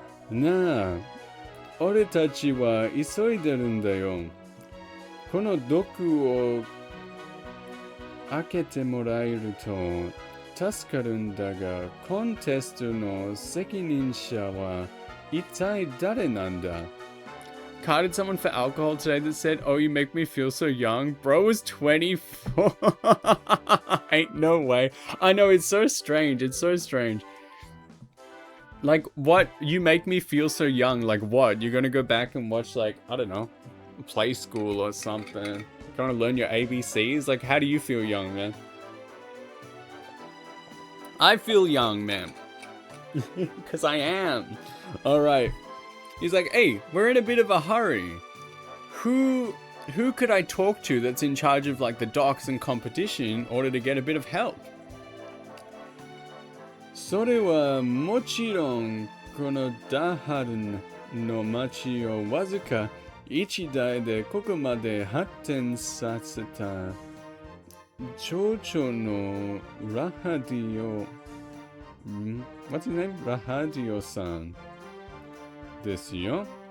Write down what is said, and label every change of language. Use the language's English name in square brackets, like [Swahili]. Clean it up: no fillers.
[Japanese] なあ、俺たちは急いでるんだよ。この毒を開けてもらえると助かるんだが、コンテストの責任者は一体誰なんだ? [English] Carded someone for alcohol today that said, oh, you make me feel so young. Bro was 24. Ain't no way. I know, it's so strange. It's so strange. Like, what? You make me feel so young. Like, what? You're gonna go back and watch, like, I don't know, Play School or something. Trying to learn your ABCs? Like, how do you feel young, man? I feel young, man. Because I am. Alright. He's like, hey, we're in a bit of a hurry. Who could I talk to that's in charge of, like, the docks and competition in order to get a bit of help? [Japanese] それはもちろん、このダハルの町をわずか一台でここまで発展させた町長のラハディオ、 [English] What's his name? [Japanese] ラハディオさんですよ。